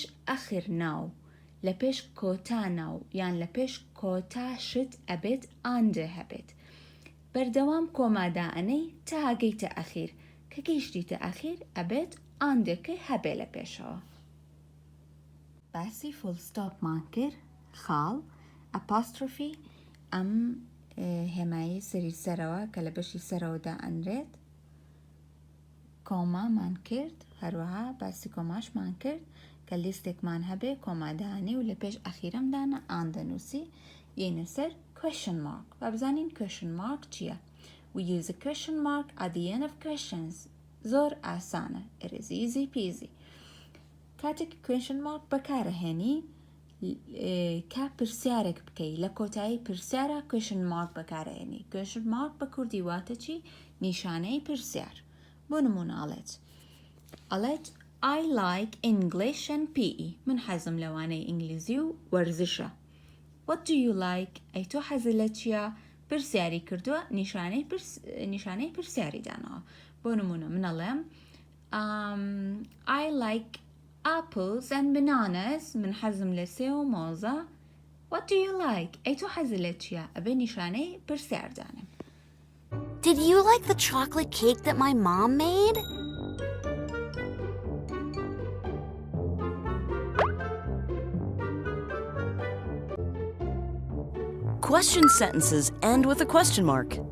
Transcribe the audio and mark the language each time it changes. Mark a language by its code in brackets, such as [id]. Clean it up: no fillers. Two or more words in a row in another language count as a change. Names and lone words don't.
[ckb] ئەخر ناو لە پێش کۆتا ناو یان لە پێش کۆتا شت ئەبێت ئاندە هەبێت بەردەوام کۆمادا ئەنەی تا هەگەیتە ئەخیر کە گەیشتیتە ئەخیر ئەبێت ئاندەکەی هەبێ لە پێشەوە باسی فول ستاپمان کرد خاڵ ئەپاسترۆفی ئەم هێمایی سەری سەرەوە کە لە بەشی سەرەوەدا ئەنرێت کۆمامان کرد هەروەها باسی کۆماشمان کرد کە لیستێکمان هەبێ کۆمادانی و لە پێش ئەخیرەمدانە ئان دەنووسی یەینە سەر [en] question mark [ckb] با بزانین [en] question mark [ckb] چییە. [en] We use a question mark at the end of questions. [ckb] زۆر ئاسانە. [en] It is easy peasy. [ckb] کاتێک [en] question mark [ckb] بەکارەهێنی کا پرسیارێک بکەی لە کۆتایی پرسیارە [en] question mark [ckb] بەکارەهێنی. [en] question mark [ckb] بە کوردی واتە چی؟ نیشانەی پرسیار. بۆ نمونە ئەڵێت [en] I like English and PE. [ckb] من حەزم لەوانەی ئینگلیزی و وەرزشە. [en] What do you like? [ckb] ئەی تۆ حەزت لە چییە؟ پرسیاری کردووە نیشانەی پرسیاری دانەوە. بۆ نمونە من ئەڵێم [en] I like apples and bananas. [ckb] من حەزم لە سێ و مۆزە. [en] What do you like? [ckb] ئەی تۆ حەزت لە چییە؟ ئەبێ نیشانەی پرسیار دانم. [en] Did you like the chocolate cake that my mom made? Question sentences end with a question mark.